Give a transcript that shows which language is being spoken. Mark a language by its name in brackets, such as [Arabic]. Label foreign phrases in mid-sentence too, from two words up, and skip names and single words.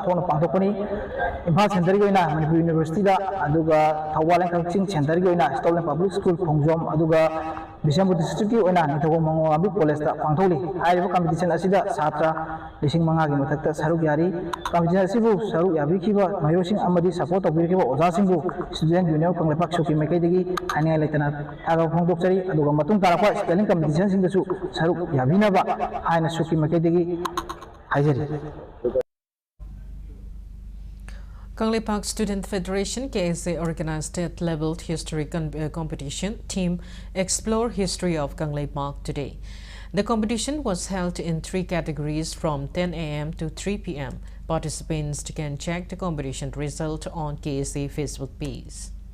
[Manipuri] Thona Pangthokuni Imphal Center Goina Manipur University da Aduga Thawal Coaching Center Goina Stolen Public School KANGUJAM Aduga Bishampur District Goina Nithokong Mangol Nganbi College da Pangthokli [English] High Competition [Manipuri] Asi da Satra Lising Mangagi Mathakta Saruk Yari Competition Asi Bu Saruk Yabi Kiba Mayosing Amadi [English] Support of [Manipuri] Kiba Oza Singbu Student Union Kangleipak Suki Mekai Degi Hanya Laitana Aga Pongdokchari aduga matung tarapa [English] spelling competition [Manipuri] singdasu saruk yabinaba haina suki makedegi haijari. [English] Kangleipak Student Federation KSA organized state-level history competition Team Explore History of Kangleipak today. The competition was held in 3 categories from 10 a.m. to 3 p.m. Participants can check the competition result on KSA Facebook page.